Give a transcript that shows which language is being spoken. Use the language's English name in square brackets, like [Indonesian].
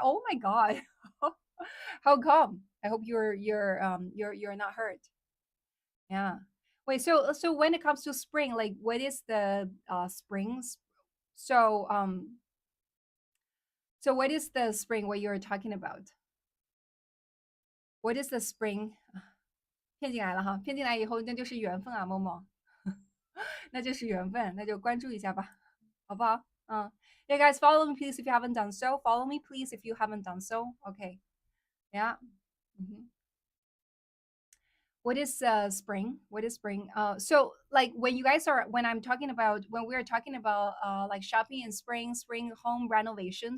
[English] Oh my god. How come? I hope you're not hurt. Yeah. Wait, so when it comes to spring, like what is the springs? So so what is the spring what you're talking about? What is the spring? [Chinese] 骗进来了哈，骗进来以后那就是缘分啊，某某，那就是缘分，那就关注一下吧，好不好？ [English] 嗯，Yeah, guys, follow me please if you haven't done so. Follow me please if you haven't done so. Okay, yeah. Mhm. What is spring? What is spring? So like when you guys are when we're talking about like shopping in spring home renovation.